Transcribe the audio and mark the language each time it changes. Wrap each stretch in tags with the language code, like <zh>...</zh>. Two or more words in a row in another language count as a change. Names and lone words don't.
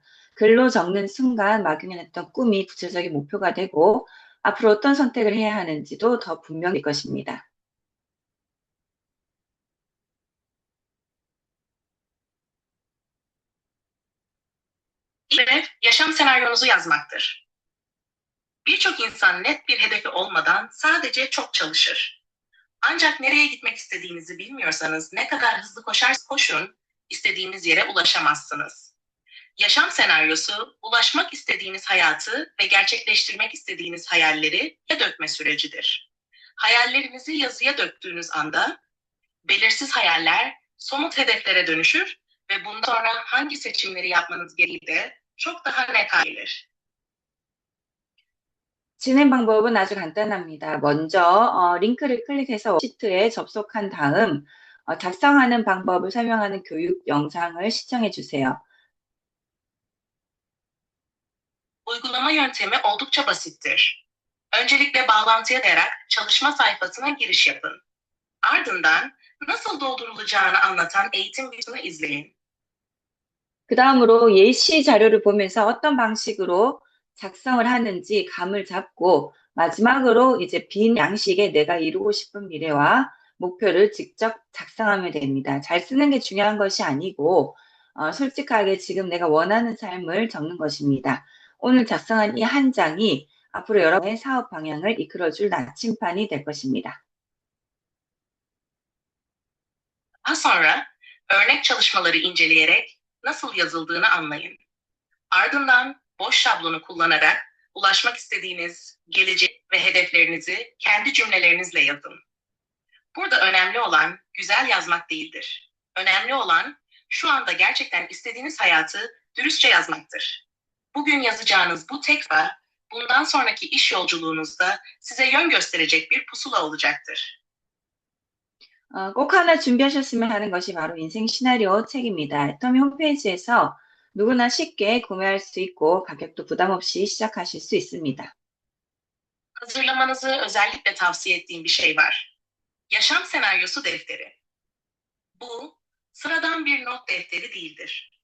<ko>글로 적는 순간 막연했던 꿈이 구체적인 목표가 되고 앞으로 어떤 선택을 해야 하는지도 더 분명해질 것입니다.</ko> <tr>Görev, yaşam senaryonuzu yazmaktır. Birçok insan net bir hedefi olmadan sadece çok çalışır. Ancak nereye gitmek istediğinizi bilmiyorsanız ne kadar hızlı koşarsanız koşun, istediğiniz yere ulaşamazsınız. Yaşam senaryosu, ulaşmak istediğiniz hayatı ve gerçekleştirmek istediğiniz hayalleri dökme sürecidir. Hayallerinizi yazıya döktüğünüz anda belirsiz hayaller somut hedeflere dönüşür ve bundan sonra hangi seçimleri yapmanız gerektiği de çok daha net hale gelir.</tr> <ko>진행 방법은 아주 간단합니다. 먼저 링크를 클릭해서 워크시트에 접속한 다음 작성하는 방법을 설명하는 교육 영상을 시청해 주세요.</ko> <tr>Uygulama yöntemi oldukça basittir. Öncelikle bağlantıya tıklayarak çalışma sayfasına giriş yapın. Ardından nasıl doldurulacağını anlatan eğitim videosunu izleyin.</tr> <ko>그 다음으로 예시 자료를 보면서 어떤 방식으로 작성을 하는지 감을 잡고 마지막으로 이제 빈 양식에 내가 이루고 싶은 미래와 목표를 직접 작성하면 됩니다. 잘 쓰는 게 중요한 것이 아니고 솔직하게 지금 내가 원하는 삶을 적는 것입니다. 오늘 작성한 이 한 장이 앞으로 여러분의 사업 방향을 이끌어줄 나침판이 될 것입니다.</ko> <tr>Daha sonra örnek çalışmaları inceleyerek nasıl yazıldığını anlayın. Ardından boş şablonu kullanarak ulaşmak istediğiniz gelecek ve hedeflerinizi kendi cümlelerinizle yazın. Burada önemli olan güzel yazmak değildir. Önemli olan şu anda gerçekten istediğiniz hayatı dürüstçe yazmaktır. Bugün yazacağınız bu tekst bundan sonraki iş yolculuğunuzda size yön gösterecek bir pusula olacaktır.</tr> <ko>꼭 하나 준비하셨으면 하는 것이 바로 인생 시나리오 책입니다. 애터미 홈페이지에서 누구나 쉽게 구매할 수 있고 가격도 부담 없이 시작하실 수 있습니다.</ko> <tr>Hazırlamanızı özellikle tavsiye ettiğim bir şey var. Yaşam senaryosu defteri. Bu sıradan bir not defteri değildir.</tr>